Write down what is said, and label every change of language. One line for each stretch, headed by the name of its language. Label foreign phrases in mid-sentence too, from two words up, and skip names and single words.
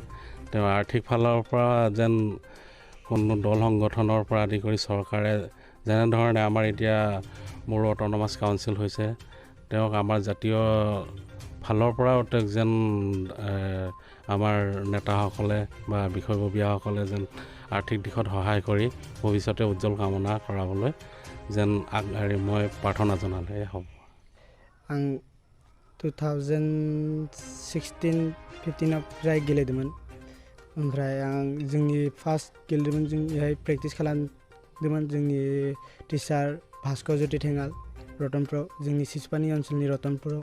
Assamese: তেওঁ আৰ্থিক ফালৰ পৰা যেন কোনো দল সংগঠনৰ পৰা আদি কৰি চৰকাৰে যেনেধৰণে আমাৰ এতিয়া মোৰ অট'নমাছ কাউন্সিল হৈছে, তেওঁক আমাৰ জাতীয় ফালৰ পৰাও তেওঁক যেন আমাৰ নেতাসকলে বা বিষয়ববীয়াসকলে যেন আৰ্থিক দিশত সহায় কৰি ভৱিষ্যতে উজ্জ্বল কামনা কৰাবলৈ যেন মই প্ৰাৰ্থনা জনালে হ'ব।
Bodo: आं 2016-15 फ्राय गेलेदोंमोन। ओमफ्राय आं जोंनि फार्स्ट गेलेदोंमोन, जोंनिहाय प्रेक्टिस खालामदोंमोन जोंनि टिचार भास्कर ज्योति थेङाल रतनपुराव, जोंनि सिसपानि ओनसोलनि रतनपुराव।